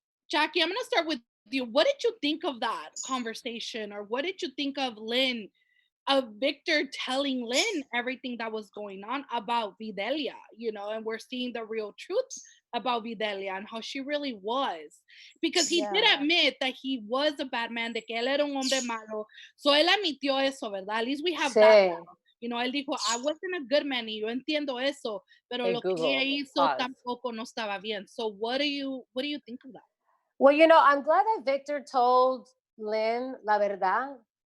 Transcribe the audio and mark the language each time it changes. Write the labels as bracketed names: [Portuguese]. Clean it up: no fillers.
[English] Jackie, I'm going to start with you. What did you think of that conversation? Or what did you think of Lynn of Victor telling Lynn everything that was going on about Videlia, and we're seeing the real truth about Videlia and how she really was. Because he did Yeah. admit that he was a bad man, [Spanish] de que él era un hombre malo. [English] So [Spanish] él admitió eso, ¿verdad? [English] At least we have that. [Spanish] Sí. Él dijo, [English] I wasn't a good man, [Spanish] y yo entiendo eso, pero [English] Hey, [Spanish] lo que ella [English] Google, [Spanish] hizo [English] pause. [Spanish] tampoco no estaba bien. [English] So what do you think of that? Well, I'm glad that Victor told Lynn [Spanish] la verdad,